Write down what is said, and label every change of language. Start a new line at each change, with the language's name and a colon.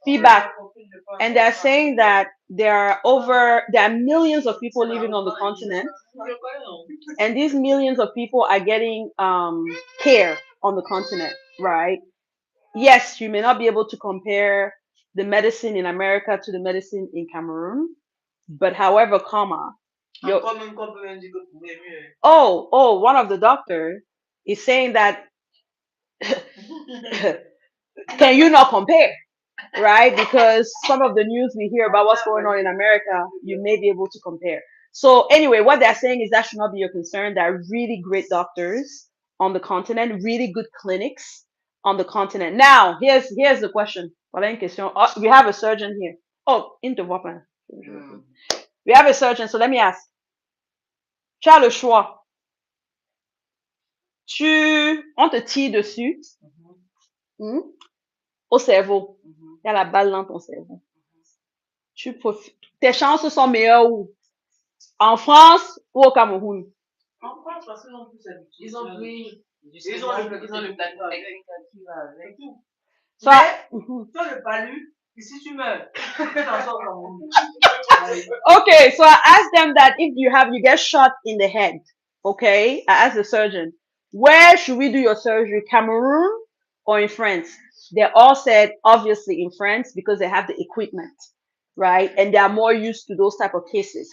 English: feedback, and they're saying that there are millions of people living on the continent, and these millions of people are getting care on the continent, right? Yes, you may not be able to compare the medicine in America to the medicine in Cameroon, but however, your
French: Encore même qu'on peut même dire que vous pouvez mieux.
English: one of the doctors is saying that can you not compare, right? Because some of the news we hear about what's going on in America, you may be able to compare. So anyway, what they're saying is that should not be your concern. There are really great doctors on the continent, really good clinics on the continent. Now, here's the question.
French: Voilà une question.
English: Oh, we have a surgeon here. Oh, into weapon. We have a surgeon, so let me ask.
French: Tu as le choix. On te tire dessus, hmm, au cerveau. Il y a la balle dans ton cerveau. Tes chances sont meilleures où? En France ou au Cameroun? En France, parce qu'ils ont plus habitué. Ils ont pris. Ils ont le plateau technique qui va avec.
English: So,
French: Mais, toi, le palu, si tu meurs, tu t'en sors comme
English: okay, so I asked them that if you get shot in the head, okay, I asked the surgeon, where should we do your surgery, Cameroon or in France? They all said obviously in France because they have the equipment, right, and they are more used to those type of cases.